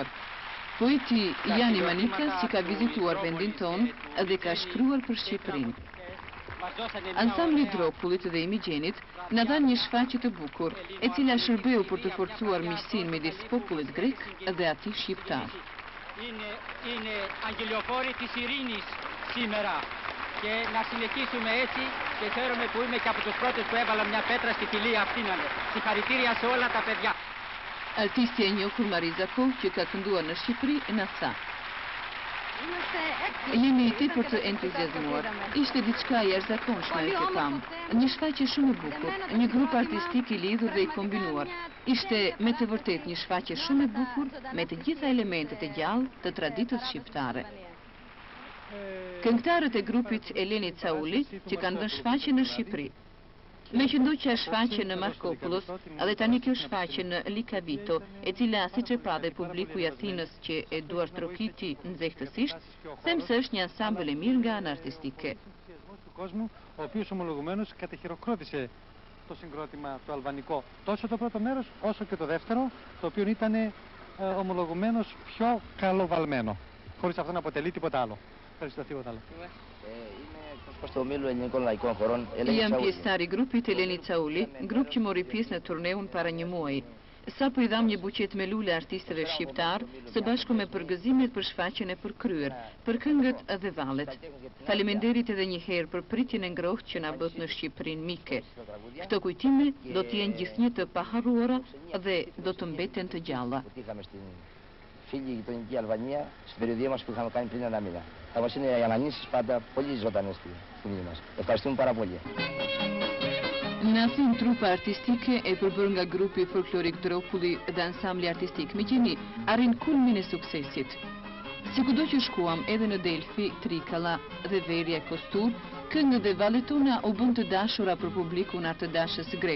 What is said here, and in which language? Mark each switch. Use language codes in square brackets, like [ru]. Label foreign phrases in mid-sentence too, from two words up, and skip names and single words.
[sq] Poeti Jani Manika, që ka vizituar vendin tonë dhe ka shkruar për Shqipërinë. Ansambli Dropullit dhe Imigjenit na dhan një shfaqje të bukur, e cila shërbeu për të forcuar miqësinë midis popullit grek dhe atij shqiptar. [el] Είναι αγγελιοφόροι της ειρήνης σήμερα και να συνεχίσουμε έτσι και χαίρομαι που είμαι και από τους πρώτους που έβαλα μια πέτρα στη φυλή αυτήν. Συγχαρητήρια σε όλα τα παιδιά. [sq] Artistja e njohur Mariza Koh, që ka kënduar në Shqipëri, na tha: Jemi tepër të entuziazmuar. Ishte diçka jashtëzakonshme që kam. Një shfaqje shumë e bukur, një grup artistik i lidhur dhe i kombinuar. Ishte me të vërtet një shfaqje shumë e bukur me të gjitha elementet e gjallë të traditës shqiptare. Këngëtarët e grupit Eleni Cauli që kanë dhënë shfaqje në Shqipëri. Me që ndoqja shfaqje në Markopulos, edhe tani kjo shfaqje në Likavito, e cila siç e pa dhe publiku i Athinës që e duar trokiti nxehtësisht, them se është një ansambël e mirë nga ana artistike. [el] Ο οποίος ομολογουμένως κατεχειροκρότησε το συγκρότημα το αλβανικό τόσο το πρώτο μέρος όσο και το δεύτερο, το οποίο ήταν ομολογουμένως πιο καλοβαλμένο, χωρίς αυτό να αποτελεί τίποτα άλλο. Ευχαριστώ, τίποτα άλλο. [sq] Jam pjesëtar i grupit Eleni Cauli, grup që mori pjesë në turneun para një muaji. Sa po i dham një buqet me lule artistëve shqiptar, së bashku me përgëzimet për shfaqjen e përkryer, për këngët dhe vallet. Faleminderit edhe një herë për pritjen e ngrohtë që na bët në Shqipërinë mike. Këto kujtime do të jenë gjithnjë të paharruara dhe do të mbeten të gjalla. [el] Φίλοι γειτονική Αλβανία, στην περιοδία μας που είχαμε κάνει πριν ένα μήνα. Θα μας είναι οι αναμνήσεις πάντα πολύ ζωντανές στη φωνή μας. Ευχαριστούμε πάρα πολύ. [sq] Nasin trupa artistike e përbër nga grupi folklorik Dropulli dhe ansambli artistik Migjeni arrin kulmin e suksesit. Si kudo që shkuam edhe në Delfi, Trikalla dhe Verja Kostur, këngët dhe vallet tona u bën të dashura për publikun artëdashës grek.